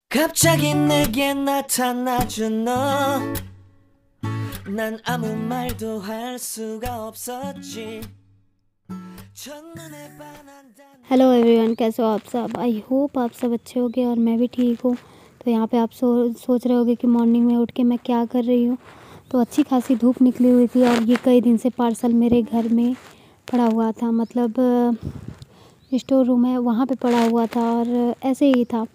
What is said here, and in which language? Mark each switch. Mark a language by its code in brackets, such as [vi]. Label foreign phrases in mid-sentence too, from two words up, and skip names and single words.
[ko] 갑자기 내게 나타나준 너, 난 아무 말도 할 수가 없었지. 첫눈에 반한다는 [en] hello everyone, [hi] कैसे हो आप सब। [en] I hope [hi] आप सब अच्छे होगे और मैं भी ठीक हूँ। तो यहाँ पे आप सोच रहे होगे कि मॉर्निंग में उठ के मैं क्या कर रही हूँ। तो अच्छी खासी धूप निकली हुई थी और ये कई दिन से पार्सल मेरे घर में पड़ा हुआ था, मतलब [en] store room [hi] है वहाँ पे पड़ा हुआ था और ऐसे ही था।